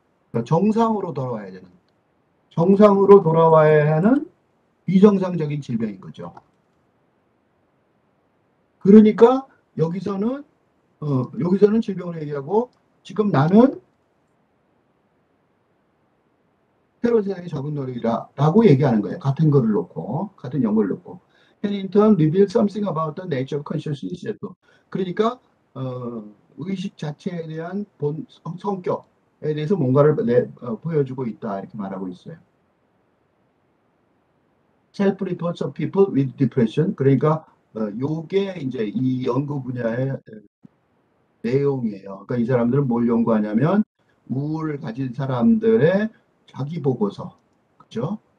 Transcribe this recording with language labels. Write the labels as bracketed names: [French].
[Korean] 그러니까 정상으로 돌아와야 되는 정상으로 돌아와야 하는 비정상적인 질병인 거죠. 그러니까 여기서는 질병을 얘기하고 지금 나는 새로운 세상의 적응 노력이라고 얘기하는 거예요. 같은 글을 놓고 같은 연구를 놓고. [English] Pennington revealed something about the nature of consciousness. [Korean] 그러니까 의식 자체에 대한 성격에 대해서 뭔가를 보여주고 있다 이렇게 말하고 있어요. [English] Self-reports of people with depression. [Korean] 그러니까 요게 이제 이 연구 분야의 내용이에요. 그러니까 이 사람들은 뭘 연구하냐면 우울을 가진 사람들의 자기 보고서, 그죠?